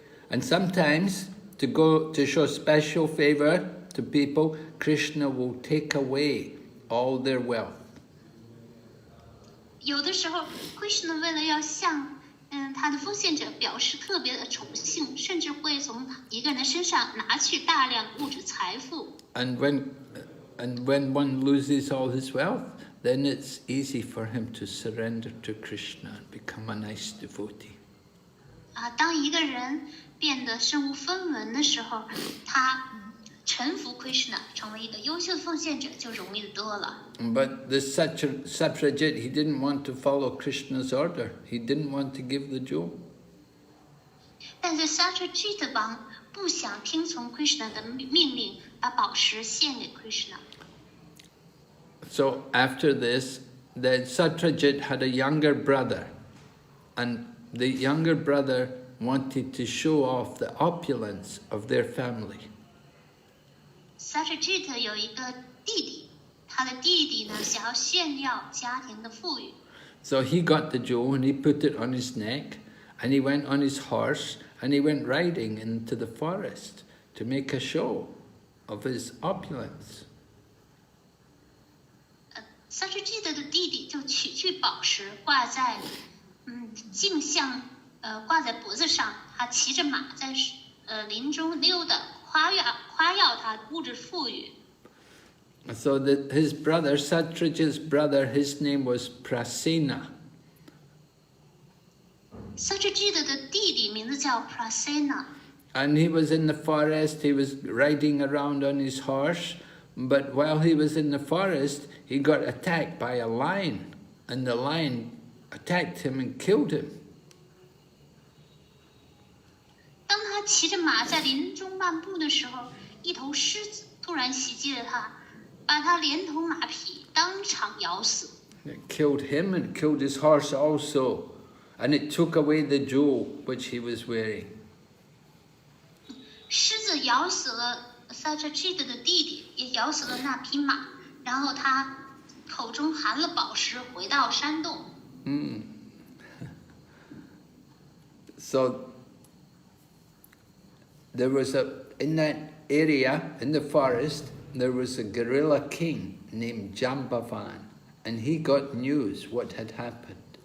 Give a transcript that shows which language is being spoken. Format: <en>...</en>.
<en>And sometimes, to show special favor to people, Krishna will take away all their wealth.</en> <zh>有的时候 ，Krishna 为了要向他的奉献者表示特别的宠幸，甚至会从一个人的身上拿去大量物质财富。</zh> <en>And when one loses all his wealth, then it's easy for him to surrender to Krishna and become a nice devotee.</en> <zh>当一个人变得身无分文的时候，他臣服 Krishna， 成为一个优秀的奉献者，就容易得多了。</zh> <en>But the Satyajit, he didn't want to follow Krishna's order. He didn't want to give the jewel.</en> <zh>但是 Satyajit 王不想听从 Krishna 的命令，把宝石献给 Krishna。</zh> <en>So after this, then Satyajit had a younger brother, and the younger brother wanted to show off the opulence of their family.</en> <zh>Satyajit 有一个弟弟，他的弟弟呢想要炫耀家庭的富裕。</zh> <en>So he got the jewel and he put it on his neck, and he went on his horse and he went riding into the forest to make a show of his opulence.</en> <zh>Satyajit 的弟弟就取去宝石挂在镜像挂在脖子上，他骑着马在林中溜达，夸耀他物质富裕。</zh> <en>So his brother, Satyajit's brother, his name was Prasena.</en> <zh>Satyajit 的弟弟名字叫 Prasena。</zh> <en>And he was in the forest, he was riding around on his horse, but while he was in the forest, he got attacked by a lion, and the lion attacked him and killed him.</en> <zh>当他骑着马在林中漫步的时候，一头狮子突然袭击了他，把他连同马匹当场咬死。</zh> <en>It killed him and killed his horse also, and it took away the jewel which he was wearing.</en> <zh>狮子咬死了 Satyajit 的弟弟，也咬死了那匹马，然后他口中含了宝石，回到山洞。</zh> <en>So there was in that area, in the forest, there was a gorilla king named Jambavan, and he got news what had happened.</en>